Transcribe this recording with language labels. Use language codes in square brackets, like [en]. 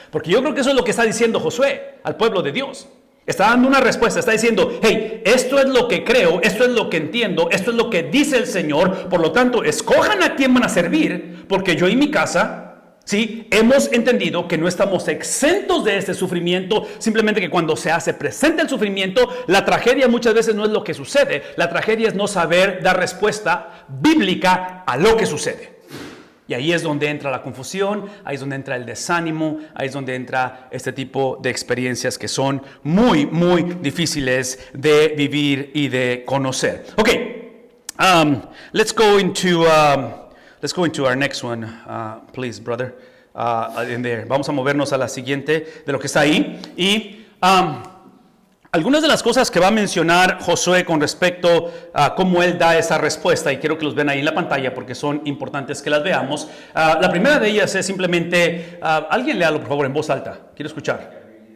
[es] Porque yo creo que eso es lo que está diciendo Josué al pueblo de Dios. Está dando una respuesta, está diciendo, hey, esto es lo que creo, esto es lo que entiendo, esto es lo que dice el Señor, por lo tanto, escojan a quién van a servir, porque yo y mi casa, sí, hemos entendido que no estamos exentos de este sufrimiento, simplemente que cuando se hace presente el sufrimiento, la tragedia muchas veces no es lo que sucede, la tragedia es no saber dar respuesta bíblica a lo que sucede. Y ahí es donde entra la confusión, ahí es donde entra el desánimo, ahí es donde entra este tipo de experiencias que son muy, muy difíciles de vivir y de conocer. [en] Okay, let's go into our next one, please, brother. In there. [es] Vamos a movernos a la siguiente de lo que está ahí. Y algunas de las cosas que va a mencionar Josué con respecto a cómo él da esa respuesta, y quiero que los vean ahí en la pantalla porque son importantes que las veamos. La primera de ellas es simplemente, alguien léalo por favor en voz alta, quiero escuchar.